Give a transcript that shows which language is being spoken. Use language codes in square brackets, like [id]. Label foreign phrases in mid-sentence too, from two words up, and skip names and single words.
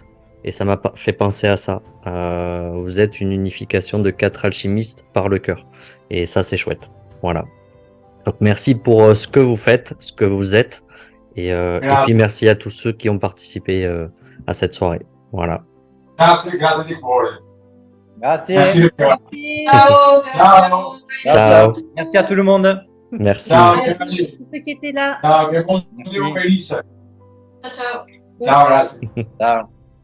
[fr] Et ça m'a fait penser à ça. Vous êtes une unification de 4 alchimistes par le cœur. Et ça, c'est chouette. Voilà. Donc, merci pour ce que vous faites, ce que vous êtes. Et puis, merci à tous ceux qui ont participé à cette soirée. Voilà. [it] Grazie di cuore. Grazie. [fr] Merci. [it] Ciao. Ciao. Ciao. [fr] Merci à tout le monde. Merci. [it] Ciao. [fr] Merci pour ceux qui étaient là. [it] Ciao, che buon Dio felice. Ciao. Ciao, grazie. Ciao.